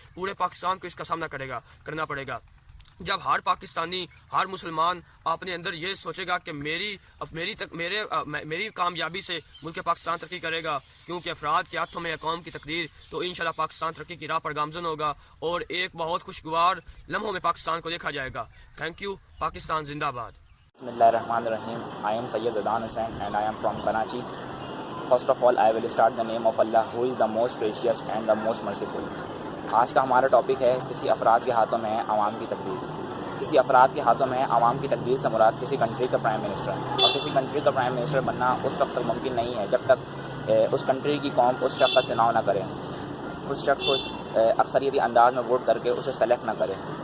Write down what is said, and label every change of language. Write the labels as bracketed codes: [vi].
[ur] پورے پاکستان کو اس کا سامنا کرنا پڑے گا. جب ہر پاکستانی، ہر مسلمان اپنے اندر یہ سوچے گا کہ میری کامیابی سے ملک پاکستان ترقی کرے گا، کیونکہ افراد کے ہاتھوں میں ہے قوم کی تقدیر، تو انشاءاللہ پاکستان ترقی کی راہ پر گامزن ہوگا اور ایک بہت خوشگوار لمحوں میں پاکستان کو دیکھا جائے گا. Thank you. پاکستان زندہ باد. [ar] بسم اللہ الرحمن الرحیم. [en] I am Sayyid Zidan Hussain and I am from Karachi. First of all, I will start the name of Allah who is the most gracious and the most merciful. [ur] آج کا ہمارا topic ہے کسی افراد کے ہاتھوں میں ہے عوام کی تقدیر. کسی افراد کے ہاتھوں میں ہے عوام کی تقدیر سے مراد کسی کنٹری کا پرائم منسٹر. اور کسی کنٹری کا پرائم منسٹر بننا اس وقت تک ممکن نہیں ہے جب تک اس کنٹری کی قوم اس شخص کا چناؤ نہ کرے، اس شخص کو اکثریتی انداز میں ووٹ کر کے اسے سلیکٹ نہ کرے.